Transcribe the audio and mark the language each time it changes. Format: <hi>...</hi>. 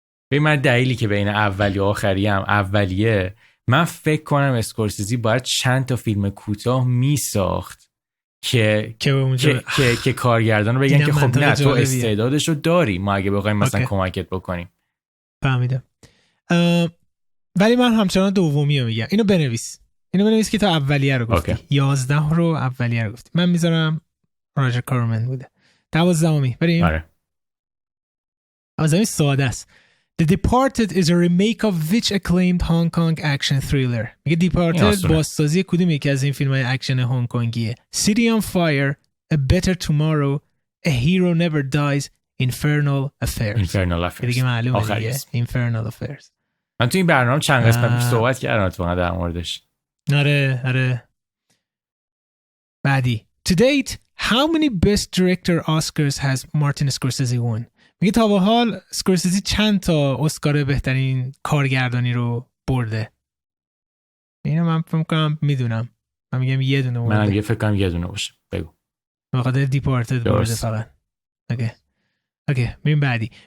<fa>به من دلیلی که بین اولی و آخری هم اولیه، من فکر کنم اسکورسیزی باید چند تا فیلم کوتاه میساخت که کارگردان رو بگن که خب نه تو استعدادشو داری، ما اگه بخوایم مثلا کمکت بکنیم. فهمیدم. ولی من همچنان دومی رو میگم. اینو بنویس که تا اولیه رو گفتی. 11 رو اولیه رو گفتی. من میذارم راجر کورمن بوده. 12می بریم. آره. 12می ساده است.</fa> <en>The Departed is a remake of which acclaimed Hong Kong action thriller.</en> <fa>میگه Departed بازسازی کدوم یکی از این فیلم‌های اکشن هنگ کنگیه؟ City on Fire, A Better Tomorrow, A Hero Never Dies, Infernal Affairs. دیگه معلومه دیگه. Infernal Affairs. من تو این برنامه چند قسمت پیش صحبت کردم اتفاقا در موردش. آره. بعدی.</fa> <en>To date, how many Best Director Oscars has Martin Scorsese won?</en> <fa>میگه تا به حال اسکورسیزی چند تا اسکار بهترین کارگردانی رو برده؟ اینو من فکر کنم میدونم. من میگم یه دونه برده. من فکر کنم یه دونه باشه. بگو. بخاطر دیپارتد برده فقط. اوکی. Okay, میریم بعدی.</fa>